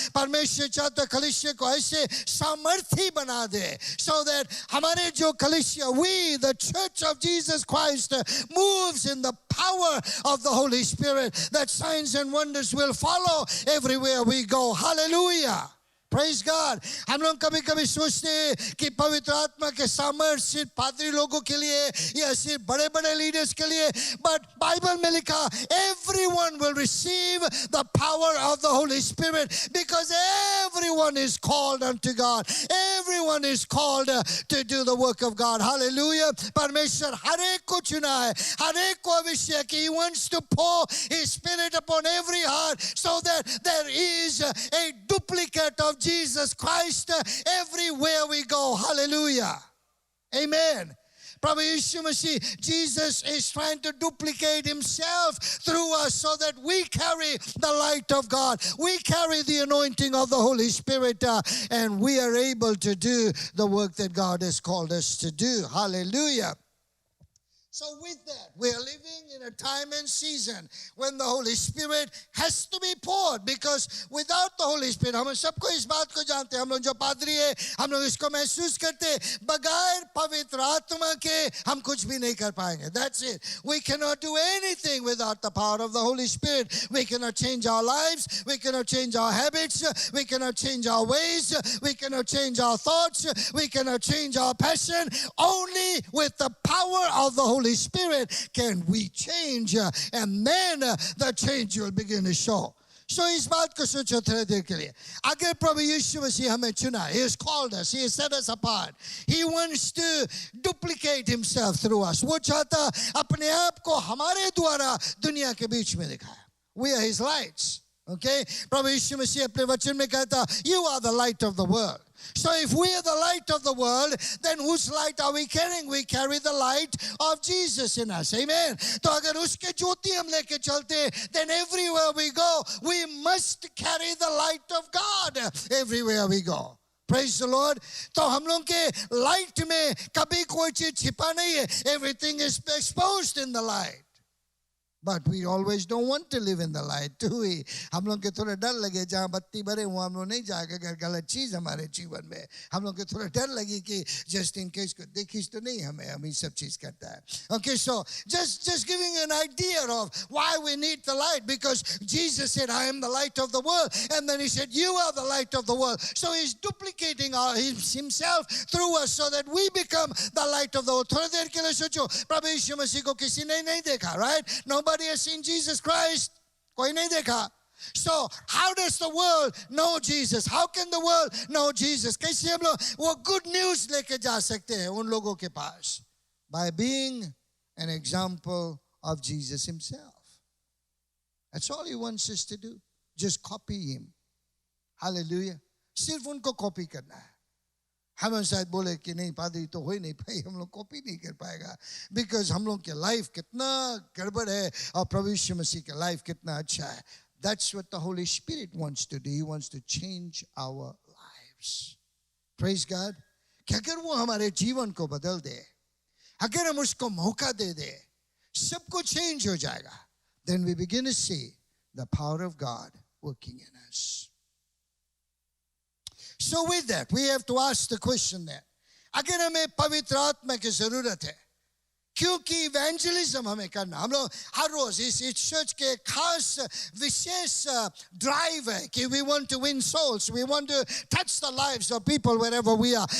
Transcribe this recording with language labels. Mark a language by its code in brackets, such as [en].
[hi] परमेश्वर चाहता कलीसिया को ऐसे सामर्थी बना दे, [en] so that [hi] हमारे जो कलीसिया, [en] we, the church of Jesus Christ, moves in the power of the Holy Spirit, that signs and wonders will follow everywhere we go. Hallelujah. Praise God. [hi] हम लोग कभी-कभी सोचते हैं कि पवित्र आत्मा के सामर्थ सिर्फ पादरी लोगों के लिए या सिर्फ बड़े-बड़े लीडर्स के लिए, but बाइबल में लिखा, [en] everyone will receive the power of the Holy Spirit, because everyone is called unto God. Everyone is called to do the work of God. Hallelujah. [hi] परमेश्वर हर एक को चुना है, हर एक को अभिषेक कि [en] He wants to pour His Spirit upon every heart, so that there is a duplicate of Jesus Christ everywhere we go. Hallelujah. Amen. Prabhu Yishu Masih, Jesus is trying to duplicate Himself through us so that we carry the light of God. We carry the anointing of the Holy Spirit and we are able to do the work that God has called us to do. Hallelujah. So with that, we are living in a time and season when the Holy Spirit has to be poured, because without the Holy Spirit, [hi] हम सबको इस बात को जानते हैं, हम लोग जो पादरी है, हम लोग इसको महसूस करते हैं, बगैर पवित्र आत्मा के हम कुछ भी नहीं कर पाएंगे. [en] That's it. We cannot do anything without the power of the Holy Spirit. We cannot change our lives. We cannot change our habits. We cannot change our ways. We cannot change our thoughts. We cannot change our passion. Only with the power of the Holy Spirit can we change, and then the change will begin to show. So [hi] इस बात को सोचो थोड़ी देर के लिए, अगर प्रभु यीशु मसीह हमें चुना, [en] He has called us, He has set us apart, He wants to duplicate Himself through us. [hi] वो चाहता अपने आप को हमारे द्वारा दुनिया के बीच में दिखाए. [en] We are His lights. Okay? [hi] प्रभु यीशु मसीह अपने वचन में कहता, [en] you are the light of the world. So if we are the light of the world, then whose light are we carrying? We carry the light of Jesus in us. Amen. [hi] तो अगर उसके ज्योति हम लेके चलते, [en] then everywhere we go, we must carry the light of God everywhere we go. Praise the Lord. [hi] तो हम लोग के light में कभी कोई चीज छिपा नहीं है. [en] Everything is exposed in the light. But we always don't want to live in the light, do we? [hi] हम लोग के थोड़ा डर लगे, जहाँ बत्ती भरे वहाँ हम लोग नहीं जाएगा, अगर गलत चीज हमारे जीवन में हम लोग के थोड़ा डर लगी कि just in case को देखिस तो नहीं हमें, हम ये सब चीज करता है. [en] Okay, so just giving an idea of why we need the light, because Jesus said, I am the light of the world, and then he said, you are the light of the world. So he's duplicating himself through us so that we become the light of the world. [hi] थोड़ी देर के लिए सोचो, प्रभु यीशु मसीह को किसी ने नहीं देखा, right? [en] Nobody has seen Jesus Christ. [hi] कोई नहीं देखा. [en] So how does the world know Jesus? How can the world know Jesus? [hi] कैसे हम लोग वो good news लेके जा सकते हैं उन लोगों के पास? [en] By being an example of Jesus himself. That's all he wants us to do. Just copy him. Hallelujah. [hi] सिर्फ उनको कॉपी करना है. हम शायद बोले कि नहीं पादरी तो हो ही नहीं पाई, हम लोग कॉपी नहीं कर पाएगा, बिकॉज हम लोग के लाइफ कितना गड़बड़ है और प्रभु यीशु मसीह के लाइफ कितना अच्छा है. [en] That's what the Holy Spirit wants to do. He wants to change our lives. Praise God. [hi] कि अगर वो हमारे जीवन को बदल दे, अगर हम उसको मौका दे दे, सब कुछ चेंज हो जाएगा. [en] Then we begin to see the power of God working in us. So with that, we have to ask the question that, [hi] अगर हमें पवित्र आत्मा की जरूरत है, क्योंकि इवेंजलिज्म हमें करना, हम लोग हर रोज इस चर्च के खास विशेष ड्राइव है कि [en] we want to win souls, we want to touch the lives of people wherever we are.